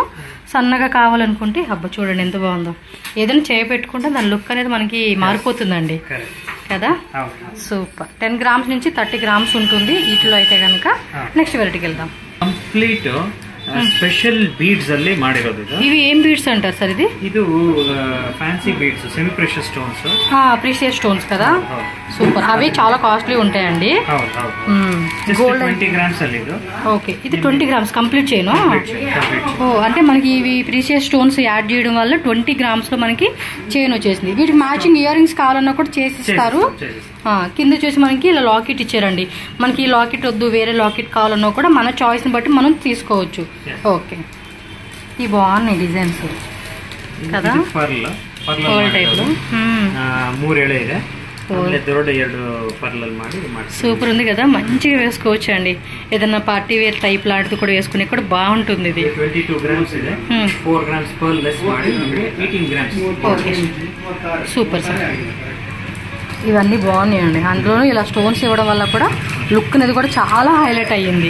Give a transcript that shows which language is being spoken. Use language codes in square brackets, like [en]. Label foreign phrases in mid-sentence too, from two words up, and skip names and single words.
[te] సన్నగా కావాలనుకుంటే అబ్బా చూడండి ఎంత బాగుందో. ఏదైనా చేయి పెట్టుకుంటే దాని లుక్ అనేది మనకి మారిపోతుందండి కదా. సూపర్. 10 గ్రామ్స్ నుంచి 30 గ్రామ్స్ ఉంటుంది వీటిలో అయితే కనుక. నెక్స్ట్ వెరైటీకి వెళ్దాం. [en] complete special beads [kn] ಅಲ್ಲಿ ಮಾಡಿರೋದು ಇದು. [te] ఇవి ఏం బీడ్స్ అంటారు సార్? [en] ಇದು fancy beads, semi precious stones. precious stones [te] కదా. సూపర్. అవి చాలా కాస్ట్లీ ఉంటాయండి. [en] gold 20 grams [kn] ಅಲ್ಲಿ ಇದು. [te] ఓకే, ఇది [en] 20 grams complete [te] చేయను. ఓ, అంటే మనకి ఇవి [en] precious stones add [te] చేయడం వల్ల 20 గ్రామ్స్ లో మనకి చైన్ వచ్చేసింది. వీటికి [en] matching ear rings [te] కావాలన్నా కూడా చేసిస్తారు. కింద చూసి మనకి ఇలా లాకెట్ ఇచ్చారండి. మనకి ఈ లాకెట్ వద్దు వేరే లాకెట్ కావాలన్నా కూడా మన చాయిస్ ని బట్టి మనం తీసుకోవచ్చు. ఓకే, ఇవి బాగున్నాయి డిజైన్స్ కదా. [en] pearl type [kn] 3 ಎಳೆ ಇದೆ. ಆಮೇಲೆ ದೊಡ್ಡ 2 ಪರ್ಲಲ್ಲಿ ಮಾಡಿ [te] సూపర్ ఉంది కదా, మంచిగా వేసుకోవచ్చు అండి. ఏదన్నా [en] party wear type [te] లాంటిది కూడా వేసుకునే కూడా బాగుంటుంది. ఇది [kn] 22 గ్రామ్స్ ಇದೆ. [en] 4 grams pearl less [kn] ಮಾಡಿ 18 గ్రామ్స్. [en] okay super sir. [te] ఇవన్నీ బాగున్నాయండి. అందులో ఇలా స్టోన్స్ ఇవ్వడం వల్ల కూడా లుక్ అనేది కూడా చాలా హైలైట్ అయ్యింది.